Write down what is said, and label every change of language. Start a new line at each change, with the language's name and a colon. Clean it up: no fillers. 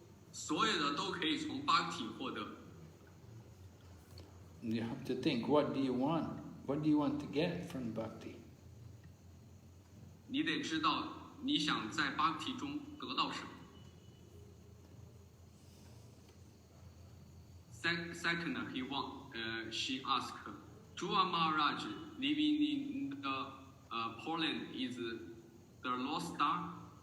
Chinese: 所有的都可以从 bhakti 获得。
English: You have to think, what do you want? What do you want to get from bhakti?
Chinese: 你得知道你想在 bhakti 中得到什么。
English: Second, she asked, Dhruva Maharaj living in the Poland is the lost star?